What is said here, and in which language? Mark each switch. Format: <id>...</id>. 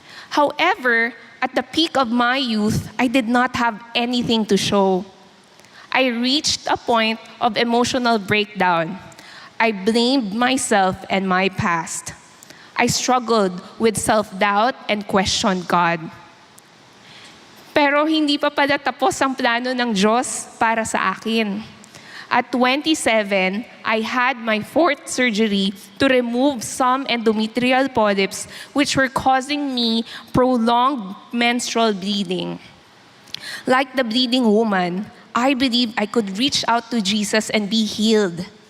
<en>However, at the peak of my youth, I did not have anything to show. I reached a point of emotional breakdown. I blamed myself and my past. I struggled with self-doubt and questioned God.</en> <tl>Pero hindi pa pala tapos ang plano ng Diyos para sa akin.</tl> <en>At 27, I had my 4th surgery to remove some endometrial polyps which were causing me prolonged menstrual bleeding. Like the bleeding woman, I believed I could reach out to Jesus and be healed.</en>